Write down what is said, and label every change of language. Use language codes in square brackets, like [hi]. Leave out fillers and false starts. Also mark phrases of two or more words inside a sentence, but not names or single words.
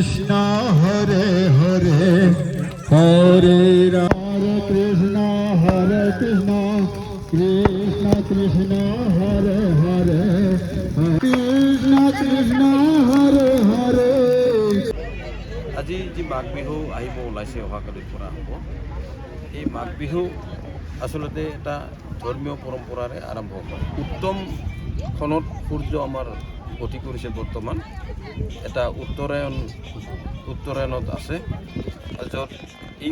[sa] হরে হরে হরে রাম হরে কৃষ্ণ কৃষ্ণ কৃষ্ণ হরে হরে কৃষ্ণ কৃষ্ণ হরে হরে। [as] আজি যি মাঘ বিহু আহিব ওলাইছে অহাকালিৰ পৰা হ'ব, এই মাঘ বিহু আচলতে এটা ধৰ্মীয় পৰম্পৰাৰে আৰম্ভ হয়। উত্তম খনত সূৰ্য আমাৰ গতি কৰিছে বৰ্তমান, এটা উত্তৰায়ণত আছে, য'ত এই